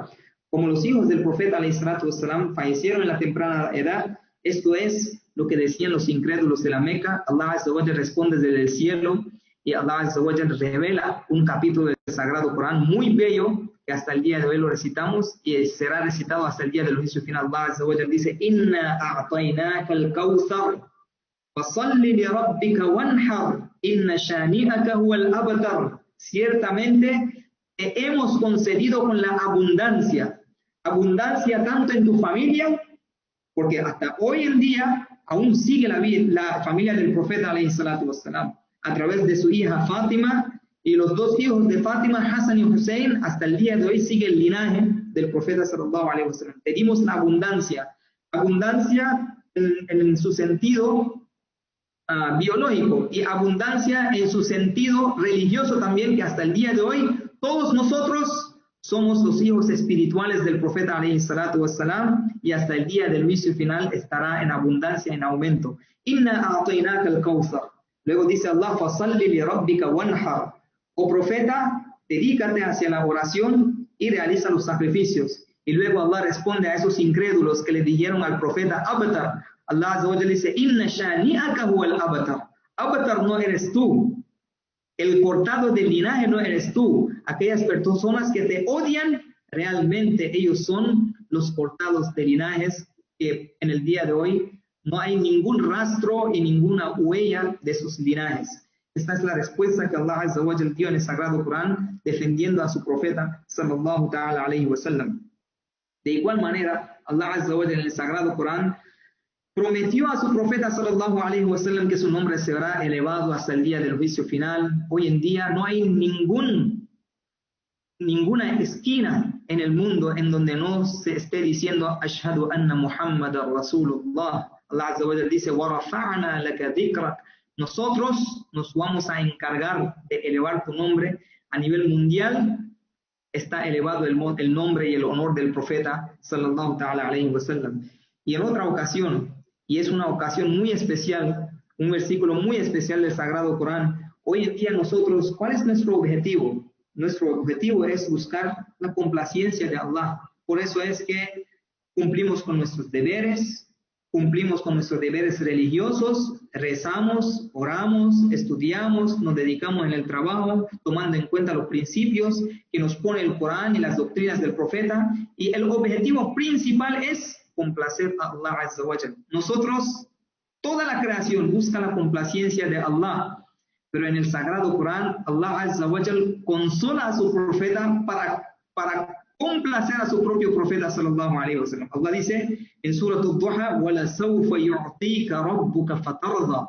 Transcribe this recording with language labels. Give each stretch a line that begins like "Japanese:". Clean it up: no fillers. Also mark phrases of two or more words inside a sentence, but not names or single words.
Spanish: Como los hijos del profeta
Arabic: عليه الصلاة والسلام
Spanish: fallecieron en la temprana edad, esto es lo que decían los incrédulos de la Meca.
Arabic: الله عز وجل
Spanish: responde desde el cielo y
Arabic: الله عز وجل
Spanish: revela un capítulo del Sagrado Corán muy bello que hasta el día de hoy lo recitamos y será recitado hasta el día del juicio final.
Arabic: الله عز وجل dice, إنا أعطيناك الكوثر فصل لربك وانحر إن شانئك هو الأبتر.
Spanish: Ciertamente te hemos concedido con la abundancia tanto en tu familia, porque hasta hoy en día aún sigue la familia del profeta
Arabic: عليه الصلاة والسلام,
Spanish: a través de su hija Fátima y los 2 hijos de Fátima, Hassan y Hussein, hasta el día de hoy sigue el linaje del profeta
Arabic: صلى الله عليه وسلم.
Spanish: Pedimos la abundancia en su sentido biológico y abundancia en su sentido religioso también, que hasta el día de hoy todos nosotros somos los hijos espirituales del profeta
Arabic: عليه الصلاة والسلام
Spanish: y hasta el día del juicio final estará en abundancia, en aumento.
Arabic: إنا أعطيناك الكوثر. Luego dice Allah, فصل لربك وانحر.
Spanish: Oh profeta, dedícate hacia la oración y realiza los sacrificios. Y luego Allah responde a esos incrédulos que le dijeron al profeta abtar.
Arabic: الله عز وجل dice, إن شانئك هو الأبتر.
Spanish: Abtar no eres tú. El cortado del linaje no eres tú. Aquellas personas que te odian, realmente ellos son los cortados de linajes que en el día de hoy no hay ningún rastro y ninguna huella de sus linajes. Esta es la respuesta que
Arabic: الله عز وجل
Spanish: dio en el Sagrado Corán, defendiendo a su profeta
Arabic: صلى الله تعالى عليه وسلم.
Spanish: De igual manera,
Arabic: الله عز وجل
Spanish: en el Sagrado Corán prometió a su profeta
Arabic: صلى الله عليه وسلم
Spanish: que su nombre será elevado hasta el día del juicio final. Hoy en día no hay ninguna esquina en el mundo en donde no se esté diciendo
Arabic: أشهد أن محمدا رسول الله. الله عز وجل dice ورفعنا لك ذكرك.
Spanish: Nosotros nos vamos a encargar de elevar tu nombre a nivel mundial. Está elevado el nombre y el honor del profeta
Arabic: صلى الله تعالى عليه وسلم.
Spanish: Y en otra ocasión, y es una ocasión muy especial, un versículo muy especial del Sagrado Corán, hoy en día nosotros, ¿cuál es nuestro objetivo? Nuestro objetivo es buscar la complacencia de Allah. Por eso es que cumplimos con nuestros deberes religiosos, rezamos, oramos, estudiamos, nos dedicamos en el trabajo, tomando en cuenta los principios que nos pone el Corán y las doctrinas del profeta, y el objetivo principal es complacer a
Arabic: الله عز وجل.
Spanish: Nosotros, Toda la creación busca la complacencia de Allah. Pero en el Sagrado Corán,
Arabic: الله عز وجل
Spanish: consola a su profeta para complacer a su propio profeta
Arabic: صلى الله عليه وسلم. Allah
Spanish: dice en
Arabic: Surah Ad-Duha: "ولسوف يعطيك ربك فترضى".